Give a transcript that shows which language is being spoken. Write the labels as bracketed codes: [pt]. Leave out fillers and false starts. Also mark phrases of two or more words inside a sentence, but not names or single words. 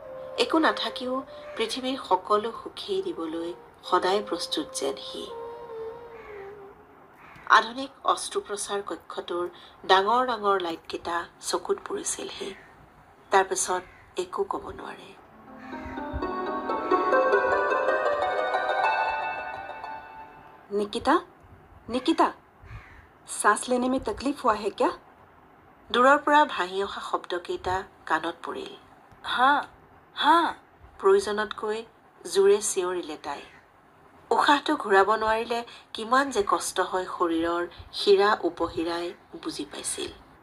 [as] একো নাথাকিও পৃথিৱীৰ সকলো সুখেই দিবলৈ সদায় প্ৰস্তুত যেন সি। আধুনিক অস্ত্ৰোপচাৰ কক্ষটোৰ ডাঙৰ ডাঙৰ লাইটকেইটা চকুত পৰিছিলহি। তাৰপিছত একো ক'ব নোৱাৰে। [hi] निकिता निकिता सांस लेने में तकलीफ हुआ है क्या? [as] দূৰৰ পৰা ভাহি অহা শব্দকেইটা কাণত পৰিল। হাঁ হাঁ প্ৰয়োজনতকৈ জোৰে চিঞৰিলে তাই। উশাহটো ঘূৰাব নোৱাৰিলে কিমান যে কষ্ট হয় শৰীৰৰ শিৰা উপশিৰাই বুজি পাইছিল।